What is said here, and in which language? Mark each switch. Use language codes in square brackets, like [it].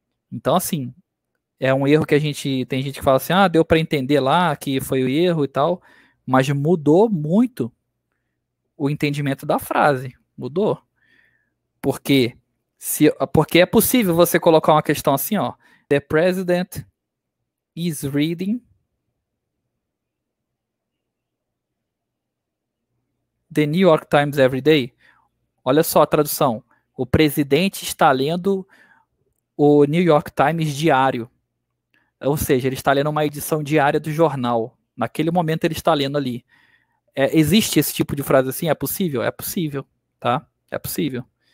[pt] Então assim, é um erro que tem gente que fala assim: "Ah, deu para entender lá que foi o erro e tal", mas mudou muito o entendimento da frase. Mudou. Porque porque é possível você colocar uma questão assim, ó. [en] The president is reading the New York Times every day. [pt] Olha só a tradução. O presidente está lendo o New York Times diário. Ou seja, ele está lendo uma edição diária do jornal. Naquele momento ele está lendo ali. Existe esse tipo de frase assim? É possível? É possível, tá? É possível.